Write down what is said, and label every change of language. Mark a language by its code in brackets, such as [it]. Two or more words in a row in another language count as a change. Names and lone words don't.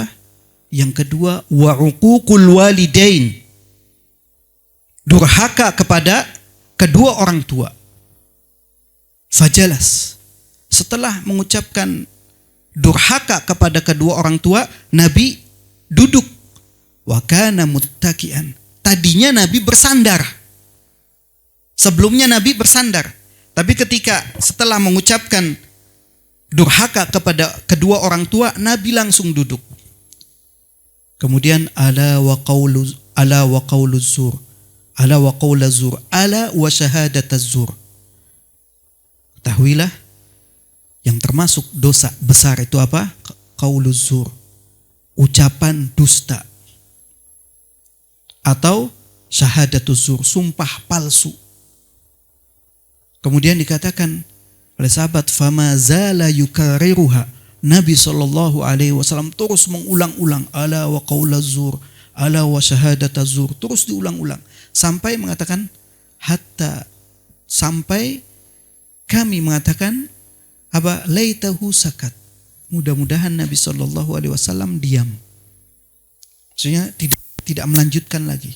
[id] Yang kedua, [ar] وعقوق الوالدين, [id] durhaka kepada kedua orang tua. Fajalas, setelah mengucapkan durhaka kepada kedua orang tua, Nabi duduk. [ar] وكان متكئا, [id] tadinya Nabi bersandar. Sebelumnya Nabi bersandar, tapi ketika setelah mengucapkan durhaka kepada kedua orang tua, Nabi langsung duduk. [ar] Kemudian ألا وقول الزور، ألا وقول الزور، ألا وشهادة الزور. [id] Ketahuilah yang termasuk dosa besar itu apa? [ar] قول الزور, [id] ucapan dusta, atau [ar] شهادة الزور, [id] sumpah palsu. Kemudian dikatakan oleh sahabat, [ar] فما زال يكررها, [id] Nabi [ar] صلى الله عليه وسلم [id] terus mengulang-ulang [ar] ألا وقول الزور، ألا وشهادة الزور, [id] terus diulang-ulang sampai mengatakan sampai kami mengatakan apa? [ar] ليته سكت, [id] mudah-mudahan Nabi [ar] صلى الله عليه وسلم [id] diam. Maksudnya tidak melanjutkan lagi.